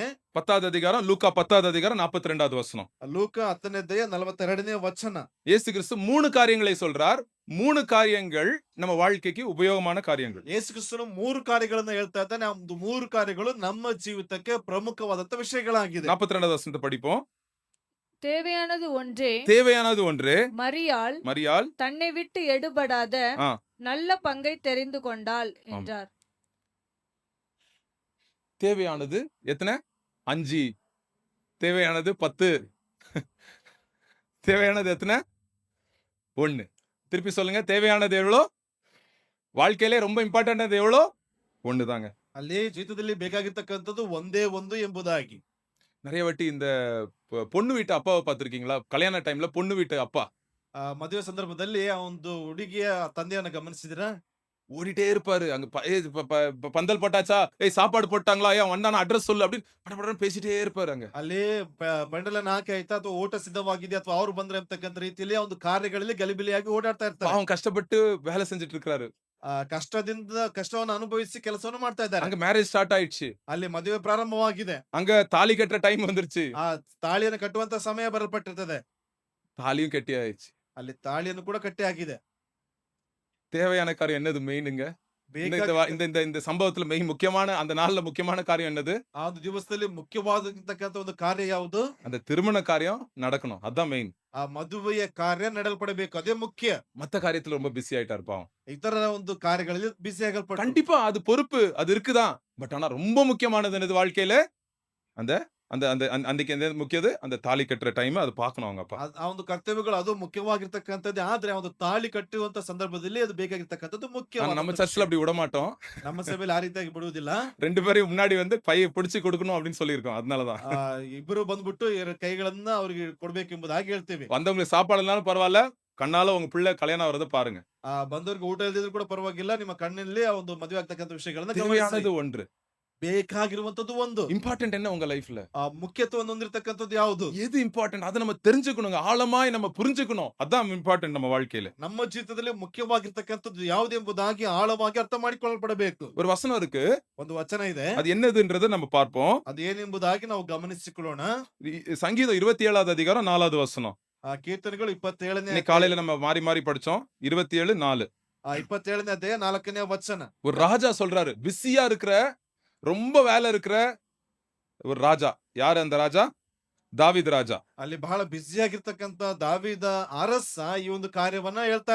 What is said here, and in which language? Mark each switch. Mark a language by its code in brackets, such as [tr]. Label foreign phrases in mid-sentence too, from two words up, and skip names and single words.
[ta] 10வது அதிகாரம் லூக்கா 10வது அதிகாரம் 42வது வசனம். [kn] ಲೂಕ 10ನೇ ಅಧ್ಯಾಯ 42ನೇ ವಚನ. [ta] இயேசு கிறிஸ்து 3 காரியங்களை சொல்றார். 3 காரியங்கள் நம்ம வாழ்க்கைக்கு உபயோகமான காரியங்கள். [kn] ಯೇಸು ಕ್ರಿಸ್ತನು 3 ಕಾರ್ಯಗಳನ್ನ ಹೇಳ್ತಾ ಇದ್ದಾನೆ. ಆ 3 ಕಾರ್ಯಗಳು ನಮ್ಮ ಜೀವಿತಕ್ಕೆ ಪ್ರಮುಖವಾದಂತ ವಿಷಯಗಳಾಗಿದೆ. [ta] 42வது வசனத்தை படிப்போம். தேவையானது ஒன்றே மரியாள் தன்னை விட்டு எடுபடாத ஆ. நல்ல பங்கை தெரிந்து கொண்டாள் என்றார். தேவையானது எத்தனை? 5. தேவையானது 10. தேவையானது எத்தனை? 1. திருப்பி சொல்லுங்க. தேவையானது எவ்வளோ? வாழ்க்கையிலே ரொம்ப இம்பார்ட்டன்ட் எவ்வளோ? 1 தாங்க. [kn] ಅಲ್ಲಿ ಜೀವಿತದಲ್ಲಿ ಬೇಕಾಗಿರ್ತಕ್ಕಂಥದ್ದು ಒಂದೇ ಒಂದು ಎಂಬುದಾಗಿ. [ta] நிறைய வாட்டி இந்த பொண்ணு வீட்டு அப்பாவை பார்த்திருக்கீங்களா? கல்யாண டைம்ல பொண்ணு வீட்டு அப்பா [kn] ಮದುವೆ ಸಂದರ್ಭದಲ್ಲಿ ಆ ಒಂದು ಹುಡುಗಿಯ ತಂದೆಯನ್ನ ಗಮನಿಸಿದ್ರ? [ta] ஓடிட்டே இருப்பாரு. அங்க பந்தல் போட்டாச்சா? ஏய் சாப்பாடு போட்டாங்களா? ஏன் வந்தானா அட்ரஸ் சொல்லு அப்படின்னு படபடன்னு பேசிட்டே இருப்பாரு ಅங்க. [kn] ಅಲ್ಲಿ ಪೆಂಡಲನ್ನ ಹಾಕಿ ಆಯ್ತಾ ಅಥವಾ ಓಟ ಸಿದ್ಧವಾಗಿದೆ ಅಥವಾ ಅವ್ರು ಬಂದ್ರೆ ಅಂತಕ್ಕಂಥ ರೀತಿಯಲ್ಲಿ ಆ ಒಂದು ಕಾರ್ಯಗಳಲ್ಲಿ ಗಲಿಬಿಲಿಯಾಗಿ ಓಡಾಡ್ತಾ ಇರ್ತಾರೆ. [ta] பாவம் கஷ்டப்பட்டு வேலை செஞ்சுட்டு இருக்காரு. [kn] ಕಷ್ಟವನ್ನು ಅನುಭವಿಸಿ ಕೆಲಸವನ್ನು ಮಾಡ್ತಾ ಇದ್ದಾರೆ. [ta] அங்க [en] marriage start [ta] ஆயிடுச்சு. [kn] ಅಲ್ಲಿ ಮದುವೆ ಪ್ರಾರಂಭವಾಗಿದೆ. [ta] அங்க தாலி கட்டுற டைம் வந்துருச்சு. [kn] ಆ ತಾಳಿಯನ್ನು ಕಟ್ಟುವಂತ ಸಮಯ ಬರಲ್ಪಟ್ಟಿರ್ತದೆ. [ta] தாலியும் கட்டி ஆயிடுச்சு. [kn] ಅಲ್ಲಿ ತಾಳಿಯನ್ನು ಕೂಡ ಕಟ್ಟಿ ಆಗಿದೆ. [ta] தேவையான காரியம் என்னது மெயினுங்க? இந்த சம்பவத்துல மெயின் முக்கியமான அந்த நாள்ல முக்கியமான காரியம் என்னது? [kn] ಆ ಒಂದು ದಿವಸದಲ್ಲಿ ಮುಖ್ಯವಾದಂತಕ್ಕಂಥ ಒಂದು ಕಾರ್ಯ ಯಾವುದು? [ta] அந்த திருமண காரியம் நடக்கணும். அதான் மெயின். [kn] ಆ ಮದುವೆಯ ಕಾರ್ಯ ನಡೆಯಲ್ಪಡಬೇಕು, ಅದೇ ಮುಖ್ಯ. [ta] மத்த காரியத்துல ரொம்ப பிஸி ஆயிட்டாரு பாவம். [kn] ಇತರ ಒಂದು ಕಾರ್ಯಗಳಲ್ಲಿ ಬಿಸಿ ಆಗಲ್ಪಟ್ಟು [ta] கண்டிப்பா அது பொறுப்பு, அது இருக்குதான். பட் ஆனா ரொம்ப முக்கியமானது என்னது வாழ்க்கையில? அந்த அந்த அந்த அன்னைக்கு என்ன முக்கியது? அந்த தாலி கட்டுற டைம் அது பார்க்கணும் அவங்க அப்பா. [kn] ಆ ಒಂದು ಕರ್ತವ್ಯಗಳು ಅದು ಮುಖ್ಯವಾಗಿರ್ತಕ್ಕಂಥದ್ದು. ಆದ್ರೆ ಒಂದು ತಾಳಿ ಕಟ್ಟುವಂತ ಸಂದರ್ಭದಲ್ಲಿ ಅದು ಬೇಕಾಗಿರ್ತಕ್ಕಂಥದ್ದು [ta] ஆனா [kn] ಮುಖ್ಯವಾದ [ta] நம்ம [kn] ವಿಷಯ. [ta] சர்ச்ல அப்படி விட மாட்டோம். [kn] ನಮ್ಮ ಸಭೆಯಲ್ಲಿ ಆ ರೀತಿಯಾಗಿ ಬಿಡುವುದಿಲ್ಲ. [ta] ரெண்டு பேரையும் முன்னாடி வந்து பையை பிடிச்சு கொடுக்கணும் அப்படின்னு சொல்லியிருக்கோம். அதனாலதான் [kn] ಆ, ಇಬ್ಬರು ಬಂದ್ಬಿಟ್ಟು ಕೈಗಳನ್ನ ಅವ್ರಿಗೆ ಕೊಡ್ಬೇಕೆಂಬುದಾಗಿ ಹೇಳ್ತೀವಿ. [ta] வந்தவங்களுக்கு சாப்பாடு இல்லைனாலும் பரவாயில்ல, கண்ணால உங்க பிள்ளை கல்யாணம் ஆகுறத பாருங்க. [kn] ಆ ಬಂದವ್ರಿಗೆ ಊಟ ಇಲ್ದಿದ್ರು ಕೂಡ ಪರವಾಗಿಲ್ಲ, ನಿಮ್ಮ ಕಣ್ಣಲ್ಲಿ ಆ ಒಂದು ಮದುವೆ ಆಗ್ತಕ್ಕಂಥ ವಿಷಯಗಳನ್ನ ಗಮನಿಸಿ. [ta] தேவையானது ஒன்று. [kn] ಬೇಕಾಗಿರುವಂತದ್ದು ಒಂದು. [ta] இம்பார்ட்டன்ட் என்ன உங்க லைஃப்ல? [kn] ಆ ಮುಖ್ಯತ್ವವನ್ನು ಹೊಂದಿರತಕ್ಕಂಥದ್ದು ಯಾವುದು? [ta] எது இம்பார்ட்டன்ட் அதை நம்ம தெரிஞ்சுக்கணுங்க. ஆழமாய் நம்ம புரிஞ்சுக்கணும். அதான் இம்பார்ட்டன்ட் நம்ம வாழ்க்கையில. [kn] ನಮ್ಮ ಜೀವಿತದಲ್ಲಿ ಮುಖ್ಯವಾಗಿರ್ತಕ್ಕಂಥದ್ದು ಯಾವುದೆಂಬುದಾಗಿ ಆಳವಾಗಿ ಅರ್ಥ ಮಾಡಿಕೊಳ್ಳಲ್ಪಡಬೇಕು. [ta] ஒரு வசனம் இருக்கு, [kn] ಒಂದು ವಚನ ಇದೆ, [ta] அது என்னதுன்றதை நம்ம பார்ப்போம். [kn] ಅದು ಏನೆಂಬುದಾಗಿ ನಾವು ಗಮನಿಸಿಕೊಳ್ಳೋಣ. [ta] சங்கீதம் 27வது அதிகாரம் 4வது வசனம். [kn] ಆ ಕೀರ್ತನೆಗಳು 27ನೇ [ta] இன்னைக்கு காலையில நம்ம மாறி மாறி படிச்சோம். 27:4. [kn] 27ನೇ ಅಧ್ಯಾಯ 4ನೇ ವಚನ. [ta] ஒரு ராஜா சொல்றாரு, பிஸியா இருக்கிற, ரொம்ப வேலை இருக்கிற ஒரு ராஜா. யாரு அந்த ராஜா? தாவீது ராஜா. [kn] ಅಲ್ಲಿ ಬಹಳ ಬ್ಯುಸಿ ಆಗಿರ್ತಕ್ಕಂತ ದಾವೀದ ಅರಸ ಈ ಒಂದು ಕಾರ್ಯವನ್ನ ಹೇಳ್ತಾ